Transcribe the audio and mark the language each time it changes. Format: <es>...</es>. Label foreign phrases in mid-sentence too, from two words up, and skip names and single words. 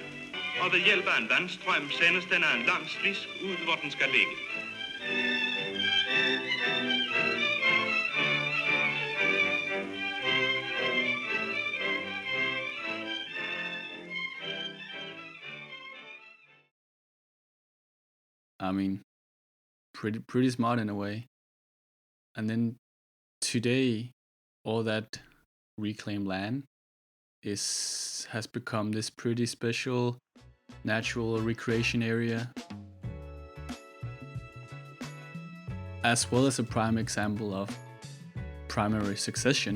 <da>Og ved hjælp af en vandstrøm sendes den af en lang slisk ud, hvor den skal ligge.</da> <en>I mean, pretty smart in a way. And then today, all that reclaimed land has become this pretty special natural recreation area, as well as a prime example of primary succession.</en>